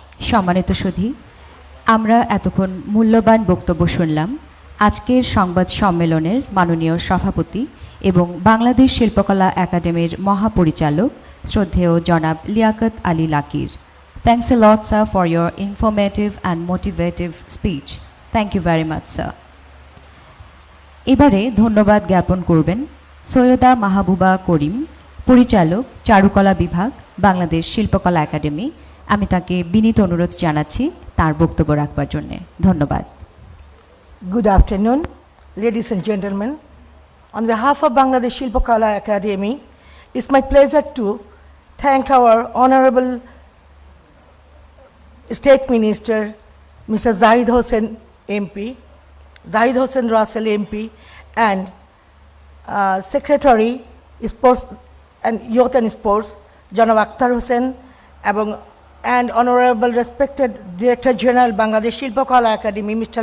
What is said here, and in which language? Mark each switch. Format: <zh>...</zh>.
<bn>সম্মানিত সুধী, আমরা এতক্ষণ মূল্যবান বক্তব্য শুনলাম আজকের সংবাদ সম্মেলনের মাননীয় সভাপতি এবং বাংলাদেশ শিল্পকলা একাডেমির মহাপরিচালক শ্রদ্ধেয় জনাব Liaquat Ali লাকির।</bn> <en>Thanks a lot, sir, for your informative and motivative speech. Thank you very much, sir.</en> <bn>এবারে ধন্যবাদ জ্ঞাপন করবেন সৈয়দা মাহবুবা করিম, পরিচালক চারুকলা বিভাগ বাংলাদেশ শিল্পকলা একাডেমি, আমি তাকে বিনীত অনুরোধ জানাচ্ছি তার বক্তব্য রাখবার জন্য। ধন্যবাদ।</bn> <en>Good afternoon, ladies and gentlemen. On behalf of Bangladesh Shilpakala Academy, it's my pleasure to thank our Honorable State Minister, Mr. Zahid Hossain MP, Zahid Hossain Russell MP, and Secretary Sports and Youth and Sports, Janab Akhtar Hossain, and Honorable respected Director General Bangladesh Shilpakala Academy, Mr.</en>